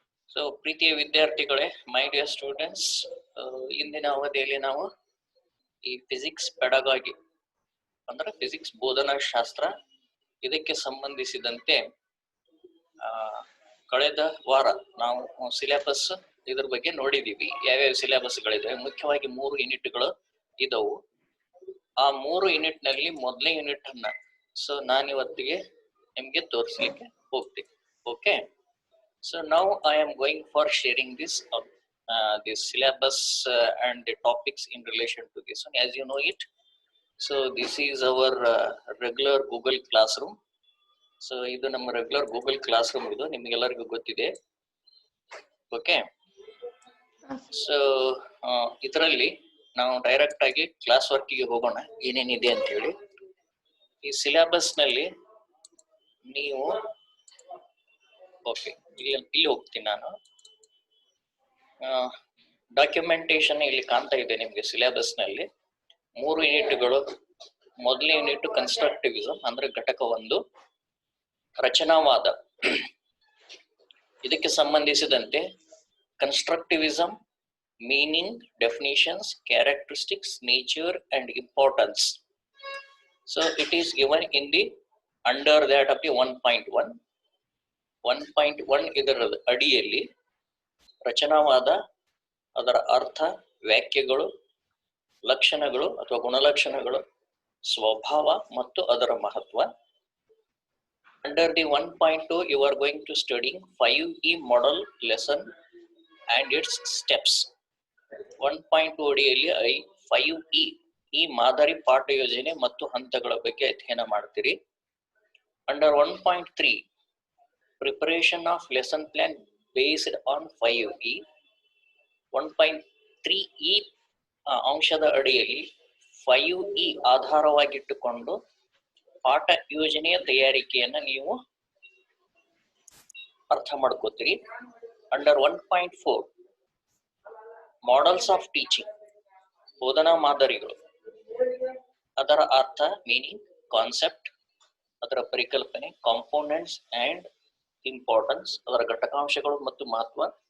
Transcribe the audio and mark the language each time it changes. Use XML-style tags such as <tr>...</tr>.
<kn>So ಪ್ರೀತಿಯ ವಿದ್ಯಾರ್ಥಿಗಳೇ, my dear students, ಇಂದಿನ ಅವಧಿಯಲ್ಲಿ ನಾವು ಈ ಫಿಸಿಕ್ಸ್ ಪೆಡಗಾಗಿ ಅಂದ್ರೆ ಫಿಸಿಕ್ಸ್ ಬೋಧನಾ ಶಾಸ್ತ್ರ ಇದಕ್ಕೆ ಸಂಬಂಧಿಸಿದಂತೆ ಕಳೆದ ವಾರ ನಾವು ಸಿಲೆಬಸ್ ಇದ್ರ ಬಗ್ಗೆ ನೋಡಿದೀವಿ. ಯಾವ್ಯಾವ ಸಿಲೆಬಸ್ಗಳಿದೆ, ಮುಖ್ಯವಾಗಿ 3 ಯೂನಿಟ್ಗಳು ಇದ್ದವು. ಆ 3 ಯೂನಿಟ್ ನಲ್ಲಿ ಮೊದಲನೇ ಯೂನಿಟ್ ಅನ್ನ ನಾನಿವತ್ತಿಗೆ ನಿಮ್ಗೆ ತೋರಿಸ್ಲಿಕ್ಕೆ ಹೋಗ್ತೀನಿ.</kn> <en>Okay, so now I am going for sharing this syllabus and the topics in relation to this one, as you know it. So this is our regular Google Classroom.</en> <kn>So ಇದು ನಮ್ಮ regular Google class room, ಇದು ನಿಮ್ಗೆಲ್ಲರಿಗೂ ಗೊತ್ತಿದೆ. Okay, so ಇದರಲ್ಲಿ ನಾವು direct ಆಗಿ class ವರ್ಕಿಗೆ ಹೋಗೋಣ, ಏನೇನಿದೆ ಅಂತ ಹೇಳಿ. ಈ ಸಿಲೆಬಸ್ ನಲ್ಲಿ ನೀವು ಓಕೆ, ಇಲ್ಲಿ ಹೋಗ್ತೀನಿ ನಾನು. ಡಾಕ್ಯುಮೆಂಟೇಶನ್ ಇಲ್ಲಿ ಕಾಣ್ತಾ ಇದೆ ನಿಮ್ಗೆ. ಸಿಲೆಬಸ್ ನಲ್ಲಿ 3 ಯೂನಿಟ್ಗಳು. ಮೊದಲನೇ ಯೂನಿಟ್ ಕನ್ಸ್ಟ್ರಕ್ಟಿವಿಸಮ್ ಅಂದ್ರೆ ಘಟಕ 1, ರಚನಾವಾದ. ಇದಕ್ಕೆ ಸಂಬಂಧಿಸಿದಂತೆ constructivism, meaning, definitions, characteristics, nature and importance.</kn> <en>So it is given in the under that of the 1.1.</en> <kn>1.1 ಇದರ ಅಡಿಯಲ್ಲಿ ರಚನಾವಾದ, ಅದರ ಅರ್ಥ, ವ್ಯಾಖ್ಯೆಗಳು, ಲಕ್ಷಣಗಳು ಅಥವಾ ಗುಣಲಕ್ಷಣಗಳು, ಸ್ವಭಾವ ಮತ್ತು ಅದರ ಮಹತ್ವ.</kn> <en>Under the 1.2 you are going to studying 5E model lesson and its steps.</en> <kn>1.2 ಅಡಿಯಲ್ಲಿ 5E ಈ ಮಾದರಿ ಪಾಠ ಯೋಜನೆ ಮತ್ತು ಹಂತಗಳ ಬಗ್ಗೆ ಅಧ್ಯಯನ ಮಾಡ್ತೀರಿ.</kn> <en>Under 1.3 preparation of lesson plan based on 5E.</en> <kn>1.3E ಅಂಶದ ಅಡಿಯಲ್ಲಿ 5E ಆಧಾರವಾಗಿಟ್ಟುಕೊಂಡು ಪಾಠ ಯೋಜನೆಯ ತಯಾರಿಕೆಯನ್ನ ನೀವು ಅರ್ಥ ಮಾಡ್ಕೋತೀರಿ. ಅಂಡರ್ 1.4 ಮಾಡಲ್ಸ್ ಆಫ್ ಟೀಚಿಂಗ್, ಬೋಧನಾ ಮಾದರಿಗಳು, ಅದರ ಅರ್ಥ, ಮೀನಿಂಗ್, ಕಾನ್ಸೆಪ್ಟ್, ಅದರ ಪರಿಕಲ್ಪನೆ, ಕಾಂಪೋನೆಂಟ್ಸ್ ಅಂಡ್ ಇಂಪಾರ್ಟೆನ್ಸ್, ಅದರ ಘಟಕಾಂಶಗಳು ಮತ್ತು ಮಹತ್ವ.</kn>